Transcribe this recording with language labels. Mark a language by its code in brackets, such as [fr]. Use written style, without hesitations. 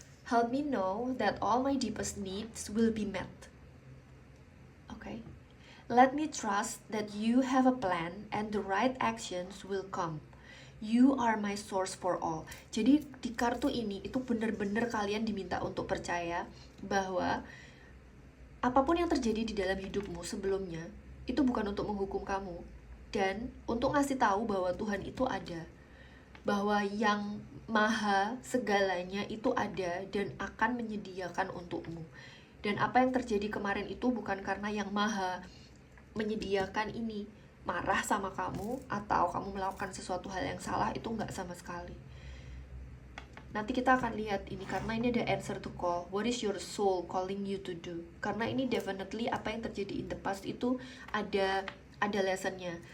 [en] Help me know that all my deepest needs will be met. Okay? Let me trust that you have a plan and the right actions will come. You are my source for all. [id] Jadi di kartu ini itu benar-benar kalian diminta untuk percaya bahwa apapun yang terjadi di dalam hidupmu sebelumnya itu bukan untuk menghukum kamu, dan untuk ngasih tahu bahwa Tuhan itu ada, bahwa yang maha segalanya itu ada dan akan menyediakan untukmu. Dan apa yang terjadi kemarin itu bukan karena yang maha menyediakan ini marah sama kamu atau kamu melakukan sesuatu hal yang salah, itu nggak sama sekali. Nanti kita akan lihat ini, karena ini ada [en] answer to call. What is your soul calling you to do? [id] Karena ini definitely apa yang terjadi [en] in the past [id] itu ada lessonnya.